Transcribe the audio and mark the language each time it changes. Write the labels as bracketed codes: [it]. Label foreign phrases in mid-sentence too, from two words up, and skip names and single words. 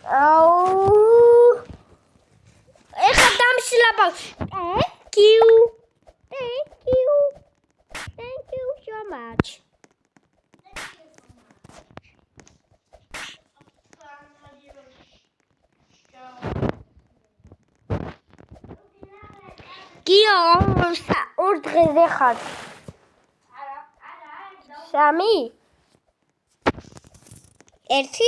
[ka] აუ ეხა დავსლაბავ. [en] Thank you. Thank you. Thank you so much. [ka] გიო, ორ დღეზე ხარ. სამი? ერთი?